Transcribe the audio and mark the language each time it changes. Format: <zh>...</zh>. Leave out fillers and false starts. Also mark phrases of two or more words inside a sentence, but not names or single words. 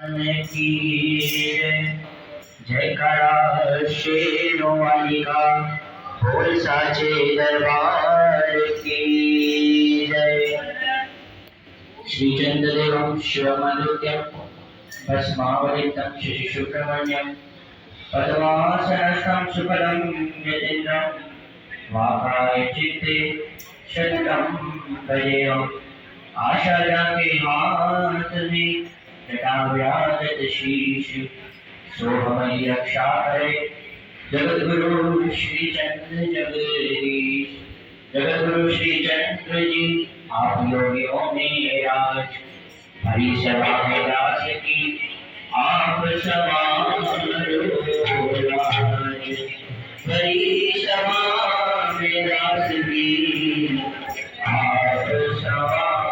<hi>की जयकारा शेरों वाली का बोल साचे दरबार की जय।</hi> <sa>श्री चंद्रदेवं शिवमादित्यं भस्मावलितं शशिशुक्रमण्यं पद्मासनस्थं सुफलं यतीन्द्रं वाकाय चित्ते शतकं भजेयम्।</sa> <hi>आशा जाके हाथ में जटा व्याजत शीश सोहमयि रक्षा करे जगद्गुरु श्री चंद्र जगदीश। जगद्गुरु श्री चंद्र जी आप योगियों में राज हरि सभा में दास की आप समान राज। हरि सभा में दास की आप समान।</hi>